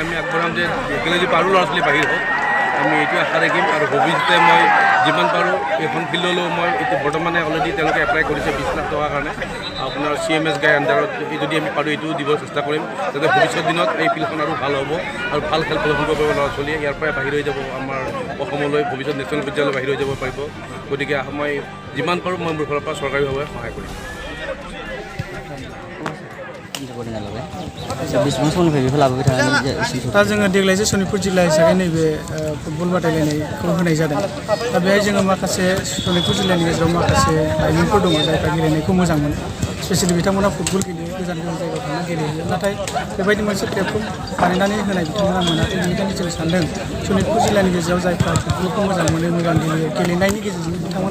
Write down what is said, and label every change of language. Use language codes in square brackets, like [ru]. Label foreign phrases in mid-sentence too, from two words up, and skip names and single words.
[as] আমি আগবঢ়াম যে ঢেকেজুলিৰ পৰা আৰু ল'ৰা ছোৱালী বাহিৰ হওক আমি এইটো আশা ৰাখিম আৰু ভৱিষ্যতে মই যিমান পাৰোঁ এইখন ফিল্ডলৈও মই এইটো বৰ্তমানে অলৰেডি তেওঁলোকে এপ্লাই কৰিছে 20 লাখ টকাৰ কাৰণে আপোনাৰ CMS গাই আণ্ডাৰত যদি আমি পাৰোঁ এইটো দিব চেষ্টা কৰিম যাতে ভৱিষ্যত দিনত এই ফিল্ডখন আৰু ভাল হ'ব আৰু ভাল খেল প্ৰদৰ্শন কৰিব পাৰিব ল'ৰা ছোৱালীয়ে ইয়াৰ পৰাই বাহিৰ হৈ যাব আমাৰ অসমলৈ ভৱিষ্যত নেশ্যনেল পৰ্যায়লৈ বাহিৰ হৈ যাব পাৰিব গতিকে মই যিমান পাৰোঁ মই মোৰ ফালৰ পৰা চৰকাৰীভাৱে সহায় কৰিম [brx] दा जोङो देग्लायसो सनितपुर जिल्ला हिसाबै नैबे फुटबल बादायलायनायखौ होनाय जादों दा बेहाय जोङो माखासे सनितपुर जिल्लानि गेजेराव माखासे लाइमोनफोर दङ जायफ्रा गेलेनायखौ मोजां मोनो स्पेसियेलि बिथांमोना फुटबल गेलेयो गोजान गोजान जायगायाव थांना गेलेयो नाथाय बेबायदि मोनसे प्लेटफर्म बानायनानै होनाय बिथांमोना मोनाखै बेनिखायनो जों सानदों सनितपुर जिल्लानि गेजेराव जायफ्रा फुटबलखौ मोजां मोनो मोजां गेलेयो गेलेनायनि गेजेरजों बिथांमोना